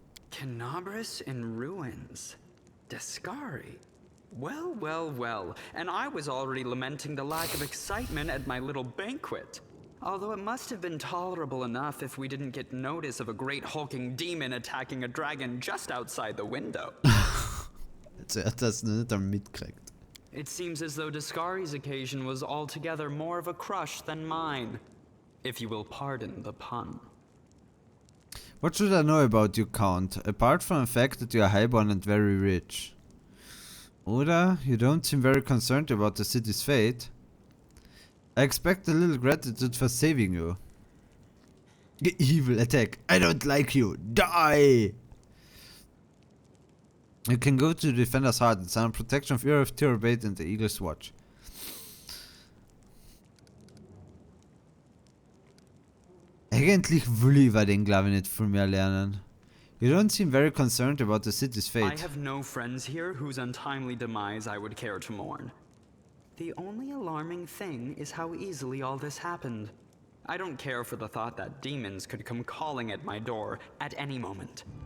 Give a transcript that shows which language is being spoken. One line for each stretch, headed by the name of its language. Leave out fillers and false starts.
English: Canabris in ruins. Descari. Well, well, well. And I was already lamenting the lack of excitement at my little banquet. Although it must have been tolerable enough if we didn't get notice of a great hulking demon attacking a dragon just outside the window.
German: Er hat das nicht mitgekriegt.
English: It seems as though Descari's occasion was altogether more of a crush than mine, if you will pardon the pun. What should I know about you, Count, apart from the fact that you are highborn and very rich? Oder, you don't seem very concerned about the city's fate. I expect a little gratitude for saving you. Evil attack. I don't like you. Die! You can go to the Defender's Heart and sign protection of Earth, Terabate and the Eagle's Watch.
German: Eigentlich will ich über den glaube ich nicht viel mehr lernen.
English: You don't seem very concerned about the city's I fate. have no friends here whose untimely demise I would care to mourn. The only alarming thing is how easily all this happened. I don't care for the thought that demons could come calling at my door at any moment.